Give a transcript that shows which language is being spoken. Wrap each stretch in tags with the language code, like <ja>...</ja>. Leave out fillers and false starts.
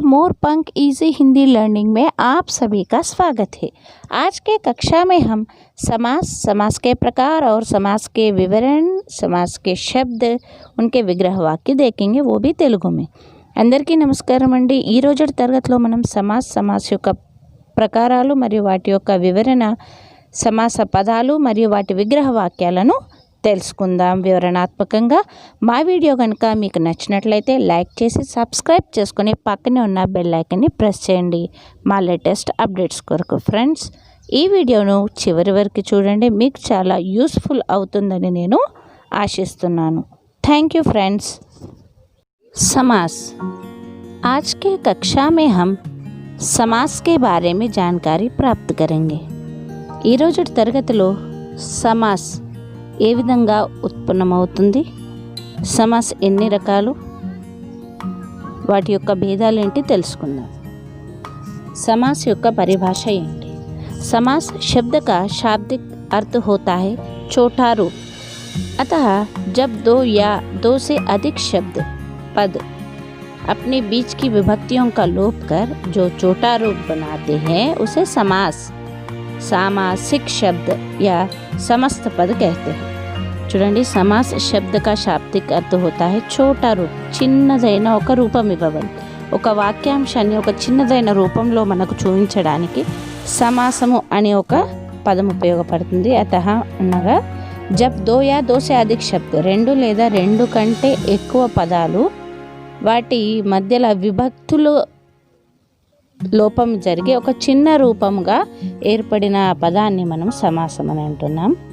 <hi>मोर पंख easy Hindi learning में आप सभी का स्वागत है। आज के कक्षा में हम समास के प्रकार और समास के विवरण, समास के शब्द, उनके विग्रह वाक्य देखेंगे, वो भी तेलुगु में।</hi> <te>అందరికీ నమస్కారం అండి। ఈ రోజు తరగతిలో మనం సమాస్ యొక్క ప్రకారాలు మరియు వాటి యొక్క వివరణ, సమాస పదాలు మరియు వాటి విగ్రహ వాక్యాలను తెలుసుకుందాం వివరణాత్మకంగా। మా వీడియో కనుక మీకు నచ్చినట్లయితే లైక్ చేసి సబ్స్క్రైబ్ చేసుకొని పక్కనే ఉన్న బెల్ ఐకాన్ని ప్రెస్ చేయండి మా లేటెస్ట్ అప్డేట్స్ కొరకు। ఫ్రెండ్స్, ఈ వీడియోను చివరి వరకు చూడండి, మీకు చాలా యూస్ఫుల్ అవుతుందని నేను ఆశిస్తున్నాను।</te> <en>Thank you friends. समास।</en> <hi>आज के कक्षा में हम समास के बारे में जानकारी प्राप्त करेंगे।</hi> <te>ఈ రోజు తరగతిలో సమాస్ ఏ విధంగా ఉత్పన్నమవుతుంది, సమాస్ ఎన్ని రకాలు, వాటి యొక్క భేదాలు ఏంటి తెలుసుకుందాం। समास యొక్క పరిభాష ఏంటి?</te> <hi>समास शब्द का शाब्दिक अर्थ होता है छोटा रूप। अतः जब दो या दो से अधिक शब्द पद अपने बीच की विभक्तियों का लोप कर जो छोटा रूप बनाते हैं उसे समास, सामासिक शब्द या समस्त पद कहते हैं।</hi> <te>చూడండి,</te> <hi>సమాస్ శబ్ద का शाब्दिक अर्थ होता है छोटा रूप।</hi> <te>చిన్నదైన ఒక రూపం ఇవ్వబడి ఒక వాక్యాంశాన్ని ఒక చిన్నదైన రూపంలో మనకు చూపించడానికి సమాసము అనే ఒక పదం ఉపయోగపడుతుంది। అతః అనగా</te> <hi>జబ్ దో యా దో సే అధిక్ శబ్ద,</hi> <te>రెండు లేదా రెండు కంటే ఎక్కువ పదాలు వాటి మధ్యలో విభక్తులు లోపం జరిగే ఒక చిన్న రూపంగా ఏర్పడిన పదాన్ని మనం సమాసం అని అంటున్నాం।</te>